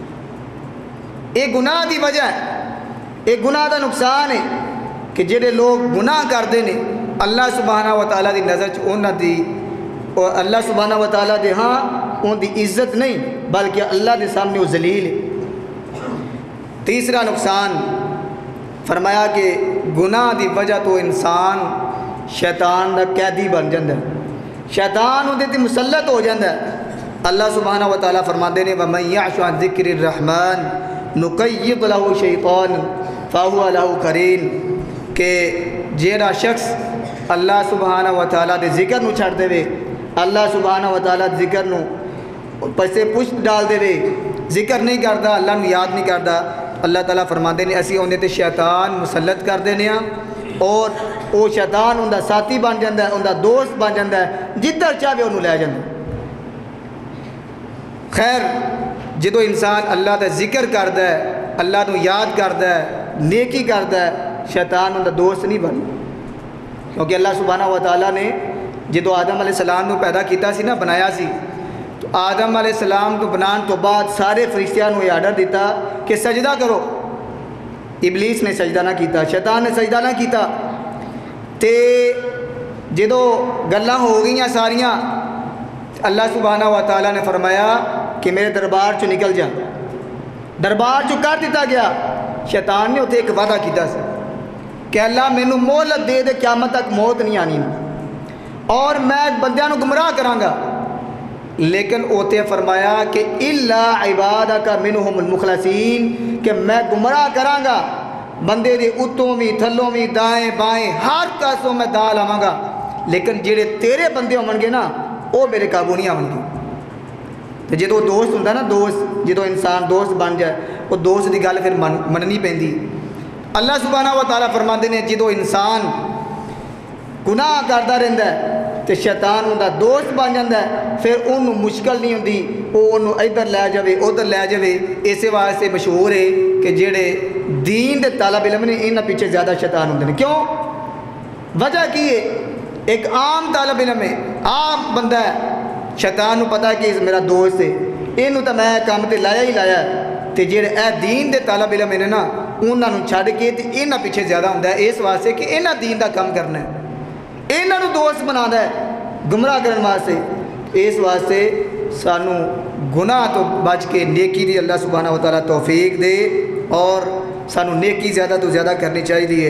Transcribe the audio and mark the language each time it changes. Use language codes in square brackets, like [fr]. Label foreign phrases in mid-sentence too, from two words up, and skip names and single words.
[pa] ایک گناہ دی وجہ ہے، ایک گناہ دا نقصان ہے کہ جڑے لوگ گناہ کرتے ہیں اللہ سبحانہ و تعالیٰ دی نظر انہاں دی اور اللہ سبحانہ و تعالیٰ دے ہاں ان دی عزت نہیں بلکہ اللہ دے سامنے وہ ذلیل ہے. تیسرا نقصان فرمایا کہ گناہ دی وجہ تو انسان شیطان دا قیدی بن جاتا ہے، شیطان اندے تے مسلط ہو جاتا ہے. [ur] اللہ سبحانہ و تعالیٰ فرماتے ہیں [ar] وَمَن يَعْشُ عَن ذِكْرِ الرَّحْمَنِ نُقَيِّضْ لَهُ شَيْطَانٌ فَهُوَ لَهُ قَرِينٌ، [pa] کہ جیڑا شخص اللہ سبحانہ و تعالیٰ دے ذکر نو چھڑ دے وے، اللہ سبحانہ و تعالیٰ دے ذکر نو پسے پشت ڈال دے وے، ذکر نہیں کرتا، اللہ نو یاد نہیں کرتا، اللہ تعالیٰ فرماتے ہیں اسی انہیں تے شیطان مسلط کر دینے ہیں اور وہ شیطان ان دا ساتھی بن جاتا ہے، ان دا دوست بن جاتا ہے، جدھر چاہے انہوں لے جاتا ہے. خیر جدو انسان اللہ دا ذکر کرتا ہے، اللہ نو یاد کرتا ہے، نیکی کرتا ہے، شیطان ان دا دوست نہیں بن، کیونکہ اللہ سبحانہ و تعالیٰ نے جدو آدم علیہ السلام نو پیدا کیتا سی نا، بنایا سی، تو آدم علیہ السلام کو بنان تو بعد سارے فرشتیاں نو یہ آرڈر دیتا کہ سجدہ کرو. ابلیس نے سجدہ نہ کیتا، شیطان نے سجدہ نہ کیتا، تے جدو گلاں ہو گئیاں ساریاں اللہ سبحانہ و تعالیٰ نے فرمایا کہ میرے دربار چو نکل جا، دربار چو کر دیتا گیا. شیطان نے اتنے ایک وعدہ کیتا سی کہ اللہ مینوں مہلت دے دے قیامت تک موت نہیں آنی اور میں بندیاں نو گمراہ کراں گا، لیکن اوتے فرمایا کہ [ar] الا عبادک منہم المخلصین، [pa] کہ میں گمراہ کراں گا بندے دے اتوں بھی تھلوں بھی دائیں بائیں ہر پاسوں میں دا لاواں گا، لیکن جڑے تیرے بندے ہون گے نا وہ میرے قابو نہیں آون گے. تو جدو دوست ہوندا نا، دوست جدو انسان دوست بن جائے وہ دوست دی گل پھر مننی پیندی. [ur] اللہ سبحانہ و تعالیٰ فرماتے ہیں جدو انسان گناہ کرتا رہتا ہے تو شیطان ان کا دوست بن جاتا ہے، پھر انہوں مشکل نہیں ہوتی، وہ انہوں ادھر لے جائے ادھر لے جائے. [pa] اسی واسطے مشہور ہے کہ جڑے دین دے طالب علم نے انہاں پیچھے زیادہ شیطان ہوندے نے. کیوں؟ وجہ کی ہے؟ ایک عام طالب علم ہے، عام بندہ ہے، شیطان نو پتہ ہے کہ میرا دوست ہے، انہوں تو میں کام تے لایا ہی لایا ہے. تے جڑے اے دین دے طالب علم نے نا انہاں نو چھڈ کے تے انہاں پیچھے زیادہ ہوندا ہے، اس واسطے کہ انہاں دین دا کام کرنا ہے، انہاں نو دوست بنانا ہے گمراہ کرنے واسطے. اس واسطے سانو گناہ تو بچ کے نیکی دی اللہ سبحانہ و تعالیٰ توفیق دے اور سانو نیکی زیادہ تو زیادہ کرنی چاہیے.